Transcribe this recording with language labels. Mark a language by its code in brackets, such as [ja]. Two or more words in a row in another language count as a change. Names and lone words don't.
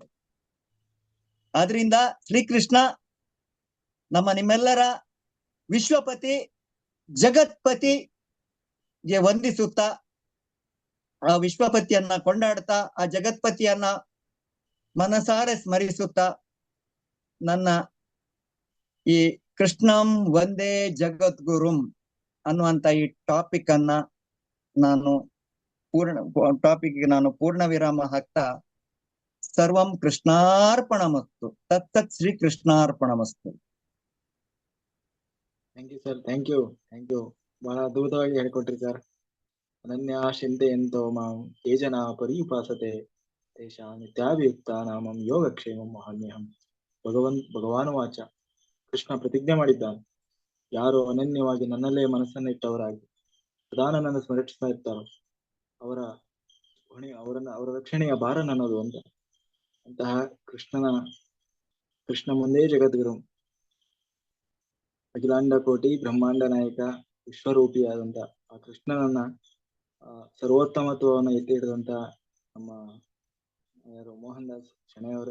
[kn] ಆದ್ರಿಂದ ಶ್ರೀಕೃಷ್ಣ ನಮ್ಮ ನಿಮ್ಮೆಲ್ಲರ ವಿಶ್ವಪತಿ ಜಗತ್ಪತಿಗೆ ವಂದಿಸುತ್ತಾ, ಆ ವಿಶ್ವಪತಿಯನ್ನ ಕೊಂಡಾಡ್ತಾ, ಆ ಜಗತ್ಪತಿಯನ್ನ ಮನಸಾರೆ ಸ್ಮರಿಸುತ್ತಾ, ನನ್ನ ಈ [sa] ಕೃಷ್ಣಂ ವಂದೇ ಜಗದ್ಗುರುಂ [kn] ಅನ್ನುವಂತ ಈ ಟಾಪಿಕ್ ಅನ್ನ ನಾನು ಪೂರ್ಣ ವಿರಾಮ ಹಾಕ್ತಾ, [sa] ಸರ್ವಂ ಕೃಷ್ಣಾರ್ಪಣಮಸ್ತು. ತತ್ತತ್ ಶ್ರೀ ಕೃಷ್ಣಾರ್ಪಣಮಸ್ತು. [en] Thank you sir, thank you. [kn] ಬಹಳ ಅದ್ಭುತವಾಗಿ ಹೇಳ್ಕೊಟ್ರಿ ಸರ್. [sa] ಅನನ್ಯಾ ಚಿಂತೆಯಂತೋ ಮಾಂ ಯೇ ಜನಾ ಪರ್ಯುಪಾಸತೆ ತೇಷಾಂ ನಿತ್ಯಾಭಿಯುಕ್ತಾನಾಂ ಯೋಗಕ್ಷೇಮಂ ವಹಾಮ್ಯಹಂ. ಭಗವಾನ್ ವಾಚ. [kn] ಕೃಷ್ಣ ಪ್ರತಿಜ್ಞೆ ಮಾಡಿದ್ದಾನೆ, ಯಾರು ಅನನ್ಯವಾಗಿ ನನ್ನಲ್ಲೇ ಮನಸ್ಸನ್ನಿಟ್ಟವರಾಗಿ ಸದಾ ನನ್ನನ್ನು ಸ್ಮರಿಸ್ತಾ ಇರ್ತಾರೋ ಅವರ ರಕ್ಷಣೆಯ ಭಾರ ನನ್ನದು ಅಂತ. ಅಂತಹ ಕೃಷ್ಣ ಮುಂದೆ ಜಗದ್ಗುರು, ಅಖಿಲಾಂಡ ಕೋಟಿ ಬ್ರಹ್ಮಾಂಡ ನಾಯಕ, ವಿಶ್ವರೂಪಿಯಾದಂತ ಆ ಕೃಷ್ಣನನ್ನ ಸರ್ವೋತ್ತಮತ್ವವನ್ನು ಎತ್ತಿ ಹಿಡಿದಂತ ನಮ್ಮ ಯಾರು ಮೋಹನ್ ದಾಸ್ ಶೆಣೆಯವರೇ.